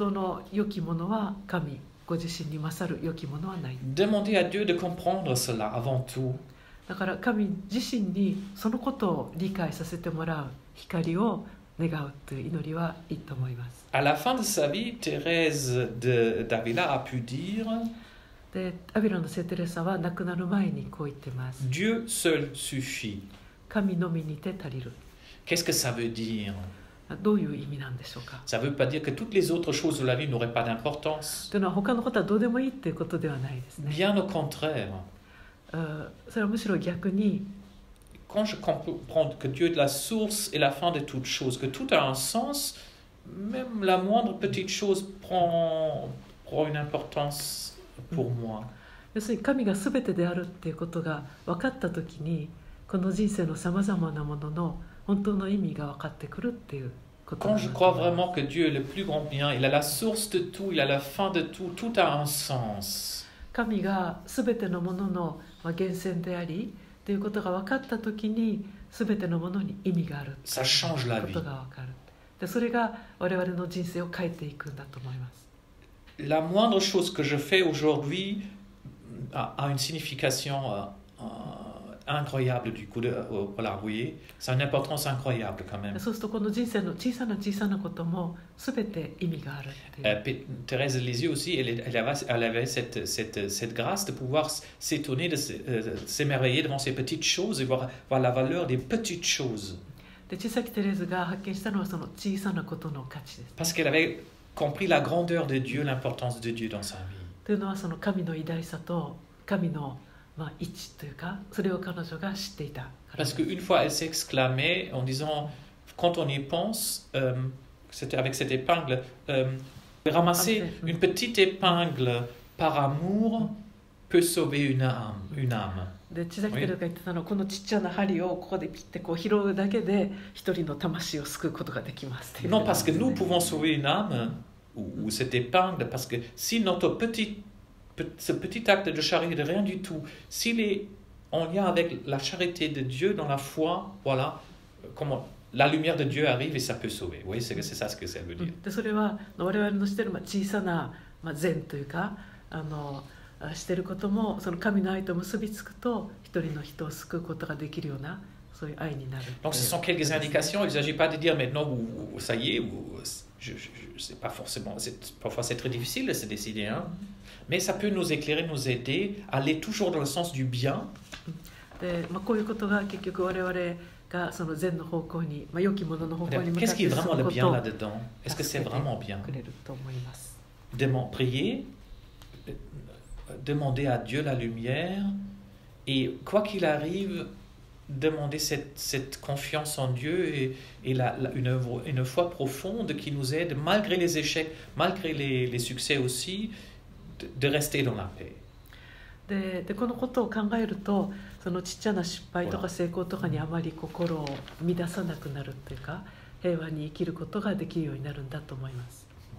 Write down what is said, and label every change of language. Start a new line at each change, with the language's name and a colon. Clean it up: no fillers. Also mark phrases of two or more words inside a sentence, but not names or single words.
French: Demandez à Dieu de comprendre cela avant tout.
Japanese: だから神自身にそのことを理解させてもらう光を願うという祈りはいいと思います。
French: À la fin de sa vie, Thérèse d'Avila a pu dire
Japanese: でアビラの聖テレサは亡くなる前にこう言ってます。
French: Dieu seul suffit.
Japanese: 神のみにて足りる。
French: Qu'est-ce que ça veut dire?
Japanese: どういう意味なんでしょうか。
French: Ça ne veut pas dire que toutes les autres choses de la vie n'auraient pas d'importance.
Japanese: というのは他のことはどうでもいいっていうことではないですね。
French: Bien au contraire.
Japanese: それはむしろ逆に。
French: Quand je comprends que Dieu est la source et la fin de toute chose, que tout a un sens, même la moindre petite chose prend une importance pour moi.
Japanese: 要するに神が全てであるっていうことが分かったときに、この人生のさまざまなものの本当の意味が分かってくるっていうことなんです。
French: Quand je crois vraiment que Dieu est le plus grand bien, il a la source de tout, il a la fin de tout, tout a un sens.
Japanese: 神が全てのものの源泉でありということが分かったときに、全てのものに意味があるということが分かる。でそれが我々の人生を変えていくんだと思います。
French: La moindre chose que je fais aujourd'hui a une signification incroyable du coup. Voilà, vous voyez, ça a une importance incroyable quand même.
Japanese: そうするとこの人生の小さな小さなことも全て意味があるっていう。
French: Thérèse de Lisieux aussi, elle avait cette grâce de pouvoir s'étonner, de s'émerveiller devant ces petites choses et voir la valeur des petites choses.
Japanese: で小さきテレズが発見したのはその小さなことの価値です。
French: Parce qu'elle avait compris la grandeur de Dieu, l'importance de Dieu dans sa vie.
Japanese: というのはその神の偉大さと神の位置というか、それを彼女が知っていた。
French: Parce qu'une fois, elle s'exclamait en disant, quand on y pense, c'était avec cette épingle, ramasser une petite épingle par amour peut sauver une âme.
Japanese: で小さきテレズが言ってたのは、このちっちゃな針をここでピッてこう拾うだけで一人の魂を救うことができます。
French: Non, parce que nous pouvons sauver une âme ou cette épingle, parce que si ce petit acte de charité de rien du tout, s'il est en lien avec la charité de Dieu dans la foi, voilà, comment la lumière de Dieu arrive et ça peut sauver. Vous voyez, c'est ça ce que ça veut dire.
Japanese: でそれは我々のしている小さな善というかしていることもその神の愛と結びつくと一人の人を救うことができるようなそういう愛になる。
French: Donc ce sont quelques indications. Il ne s'agit pas de dire maintenant ça y est, je sais pas forcément. Parfois c'est très difficile de se décider, hein. Mais ça peut nous éclairer, nous aider à aller toujours dans le sens du bien.
Japanese: でこういうことが結局我々がその善の方向に、良きものの方向に向かって
French: Qu'est-ce qui est vraiment le bien
Japanese: 進む
French: là-dedans? Est-ce que c'est vraiment bien?
Japanese: くれると思います。
French: Prier, demander à Dieu la lumière et quoi qu'il arrive, demander cette confiance en Dieu et une foi profonde qui nous aide, malgré les échecs, malgré les succès aussi, de rester dans la paix.
Japanese: でこのことを考えると、そのちっちゃな失敗とか成功とかにあまり心を乱さなくなるというか、平和に生きることができるようになるんだと思います。